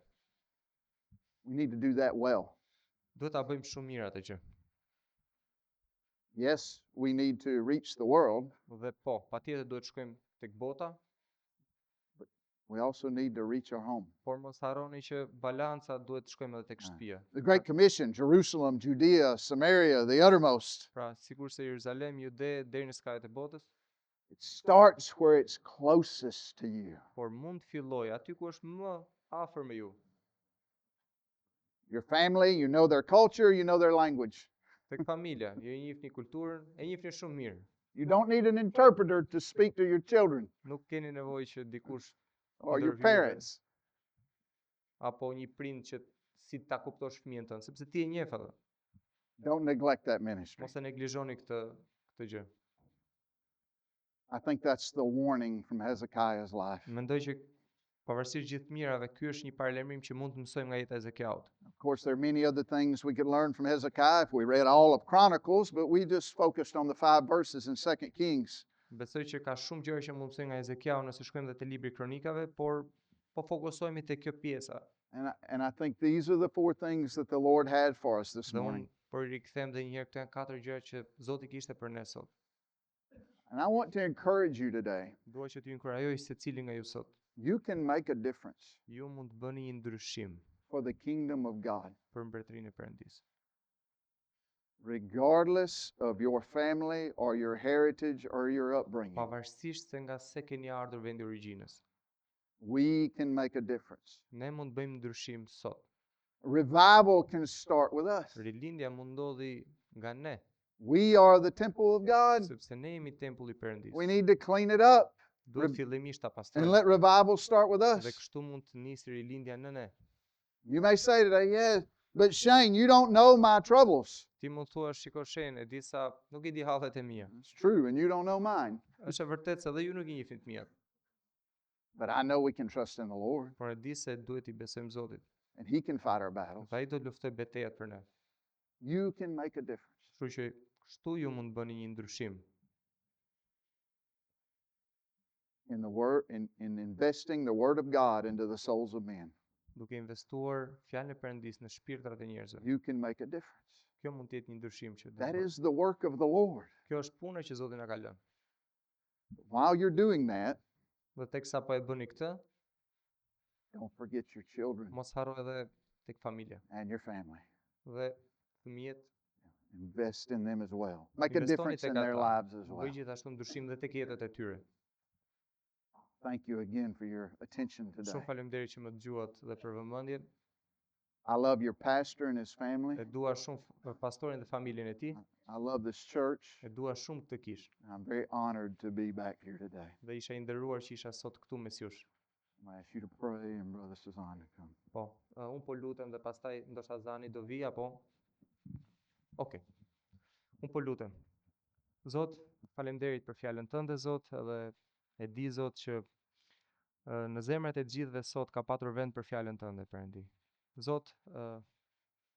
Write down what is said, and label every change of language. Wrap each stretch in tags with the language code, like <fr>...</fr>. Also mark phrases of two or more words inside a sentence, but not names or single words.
<en>We need to do that well.</en> <sq>Duhet ta bëjmë shumë mirë atë gjë.</sq> <en>Yes, we need to reach the world.</en> <sq>Dhe po, patjetër duhet shkojmë tek bota,</sq> <en>We also need to reach our home.</en> <sq>por mos harroni që balanca duhet të shkojmë edhe tek shtëpia.</sq> <en>The Great Commission, Jerusalem, Judea, Samaria, the uttermost.</en> <sq>Pra, sikur se Jeruzalem, Jude, deri në skajet e botës,</sq> <en>It starts where it's closest to you.</en> <sq>por mund të fillojë aty ku është më afër me ju.</sq> <en>Your family, you know their culture, you know their language.</en> <sq>Tek familja, ju e njihni kulturën, e njihni shumë mirë.</sq> <en>You don't need an interpreter to speak to your children</en> <sq>Nuk keni nevojë që dikush</sq> <en>or your</en> <sq>ndërhyjë</sq> <en>parents.</en> <sq>apo një prind që si ta kuptosh fëmijën tënd, sepse ti e njeh atë.</sq> <en>Don't neglect that ministry.</en> <sq>Mos e neglizhoni këtë gjë.</sq> <en>I think that's the warning from Hezekiah's life.</en> <sq>Mendoj që pavarësisht gjithë mirave, ky është një paralajmërim që mund të mësojmë nga jeta e Hezekiaut.</sq> <en>Of course, there are many other things we could learn from Hezekiah if we read all of Chronicles, but we just focused on the 5 verses in 2 Kings.</en> <sq>Besoj që ka shumë gjëra që mund të mësojmë nga Hezekiau nëse shkojmë edhe te libri Kronikave, por po fokusohemi te kjo pjesa.</sq> <en>And I think these are the 4 things that the Lord had for us this</en> <sq>Dhe unë</sq> <en>morning.</en> <sq>po i rikthem edhe një herë këto janë 4 gjëra që Zoti kishte për ne sot.</sq> <en>And I want to encourage you today.</en> <sq>Dua që t'ju inkurajoj secilin nga ju sot.</sq> <en>You can make a difference</en> <sq>Ju mund të bëni një ndryshim</sq> <en>for the kingdom of God,</en> <sq>për mbretërinë e Perëndisë.</sq> <en>regardless of your family or your heritage or your upbringing.</en> <sq>Pavarësisht se nga se keni ardhur vendi origjinës,</sq> <en>We can make a difference.</en> <sq>ne mund të bëjmë ndryshim sot.</sq> <en>Revival can start with us.</en> <sq>Rilindja mund ndodhi nga ne,</sq> <en>We are the temple of God.</en> <sq>sepse ne jemi tempulli i Perëndisë.</sq> <en>We need to clean it up</en> <sq>Duhet fillimisht ta</sq> <en>and</en> <sq>pastrojmë.</sq> <en>let revival start with</en> <sq>Dhe</sq> <en>us.</en> <sq>kështu mund të nisë rilindja në ne.</sq> <en>You may say today, yeah, but Shane, you don't know my troubles.</en> <sq>Ti mund thua, shiko Shen, e di sa nuk i di hallet e mia.</sq> <en>It's true, and you don't know mine.</en> <sq>Është e vërtetë se edhe ju nuk i njihni të mijat,</sq> <en>But I know we can trust in the Lord,</en> <sq>por e di se duhet i besojmë Zotit.</sq> <en>and He can fight our battles.</en> <sq>Dhe ai do të luftoj betejat për ne.</sq> <en>You can make a difference.</en> <sq>Kështu që kështu ju mund bëni një ndryshim</sq> <en>In the word, in investing the word of God into the souls of men.</en> <sq>duke investuar fjalën e Perëndisë në shpirtrat e njerëzve.</sq> <en>You can make a difference.</en> <sq>Kjo mund të jetë një ndryshim që do</sq> <en>That</en> <sq>të bëjë.</sq> <en>is the work of the Lord.</en> <sq>Kjo është puna që Zoti na ka lënë.</sq> <en>While you're doing that,</en> <sq>Dhe teksa po e bëni këtë,</sq> <en>don't forget your children</en> <sq>mos harro edhe tek familja</sq> <en>and your family.</en> <sq>dhe fëmijët.</sq> <en>Invest in them as well. Make a</en> <sq>Investoni</sq> <en>difference</en> <sq>tek</sq> <en>in their</en> <sq>ata.</sq> <en>lives as well.</en> <sq>Bëj gjithashtu ndryshim dhe tek jetët e tyre.</sq> <en>Thank you again for your attention today.</en> <sq>Shumë faleminderit që më dëgjuat dhe për vëmendjen.</sq> <en>I love your pastor and his family.</en> <sq>E dua shumë pastorin dhe familjen e tij.</sq> <en>I love this church.</en> <sq>E dua shumë këtë kish.</sq> <en>I'm very honored to be back here today.</en> <sq>Dhe isha i nderuar që isha sot këtu mes jush.</sq> <en>I'm going to ask you to pray and Brother Suzanne to come.</en> <sq>Po, unë po lutem dhe pastaj ndoshta Zani do vi apo. Okej. Unë po lutem. Zot, faleminderit për fjalën tënde Zot, edhe e di Zot që në zemrat e gjithëve sot ka patur vend për fjalën tënde Perëndi.</sq>